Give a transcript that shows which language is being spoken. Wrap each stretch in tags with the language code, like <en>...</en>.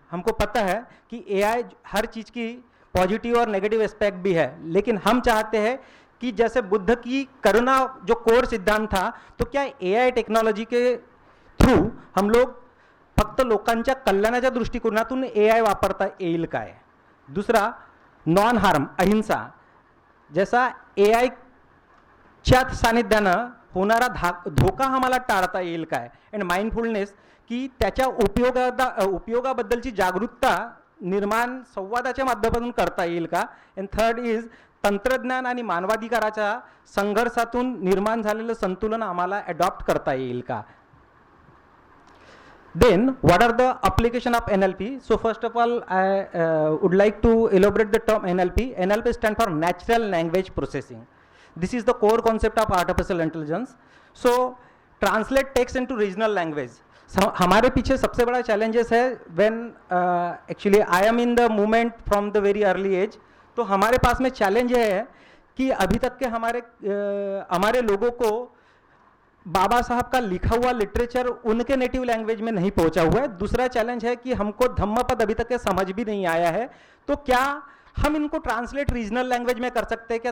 <hi>हमको पता है कि AI हर चीज़ की पॉजिटिव और नेगेटिव एस्पेक्ट भी है, लेकिन हम चाहते हैं कि जैसे बुद्ध की करुणा जो कोर सिद्धांत था, तो क्या AI टेक्नॉलॉजी के थ्रू हम लोग</hi> <mr>फक्त लोकांच्या कल्याणाच्या दृष्टिकोनातून AI वापरता येईल काय. दुसरा नॉन हार्म, अहिंसा, जैसा AI च्या सानिध्यानं होणारा धोका आम्हाला टाळता येईल काय. अँड माइंडफुलनेस, की त्याच्या उपयोगाबद्दलची जागरूकता निर्माण संवादाच्या माध्यमातून करता येईल का.</mr> <en>and third is</en> <mr>तंत्रज्ञान आणि मानवाधिकाराच्या संघर्षातून निर्माण झालेलं संतुलन आम्हाला अडॉप्ट करता येईल का.</mr> <en>Then what are the application of NLP? So first of all, I would like to elaborate the term NLP. NLP stands for Natural Language Processing. This is the core concept of artificial intelligence. So translate text into regional language.</en> <hi>हमारे पीछे सबसे बड़ा challenges है</hi> <en>when actually I am in the movement from the very early age.</en> <hi>तो हमारे पास में challenge है कि अभी तक के हमारे लोगों को बाबा साहब का लिखा हुआ लिटरेचर उनके नेटिव लैंग्वेज में नहीं पहुंचा हुआ है. दूसरा चैलेंज है कि हमको धम्मपद अभी तक के समझ भी नहीं आया है. तो क्या हम इनको ट्रांसलेट रीजनल लैंग्वेज में कर सकते हैं क्या.</hi>